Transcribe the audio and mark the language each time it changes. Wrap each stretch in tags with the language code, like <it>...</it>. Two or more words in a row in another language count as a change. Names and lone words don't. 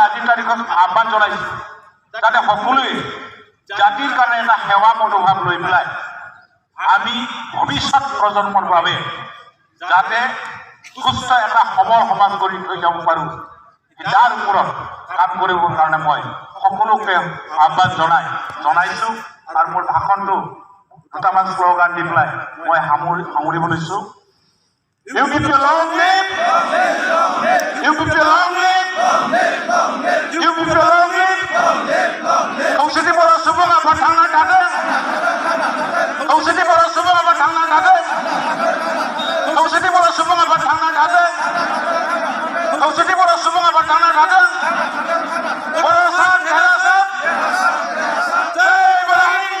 <as>আজিৰ তাৰিখত আহ্বান জনাইছোঁ যাতে সকলোৱে জাতিৰ কাৰণে এটা সেৱা মনোভাৱ লৈ পেলাই আমি ভৱিষ্যত প্ৰজন্মৰ বাবে যাতে সুস্থ এটা সবল সমাজ গঢ়ি থৈ যাব পাৰোঁ তাৰ ওপৰত কাম কৰিবৰ কাৰণে মই সকলোকে আহ্বান জনাইছোঁ আৰু মোৰ ভাষণটো দুটামান শ্লোগান দি পেলাই মই সামৰিব লৈছোঁ</as> <en>UPP long live! UPP long live! UPP long live!</en> <brx>खौसेथि बर' सुबुं आफाद थांना थाथों! खौसेथि बर' सुबुं आफाद थांना थाथों! खौसेथि बर' सुबुं आफाद थांना थाथों! खौसेथि बर' सुबुं आफाद थांना थाथों! बर' सान घेरा सान! जय बर' हारि!</brx>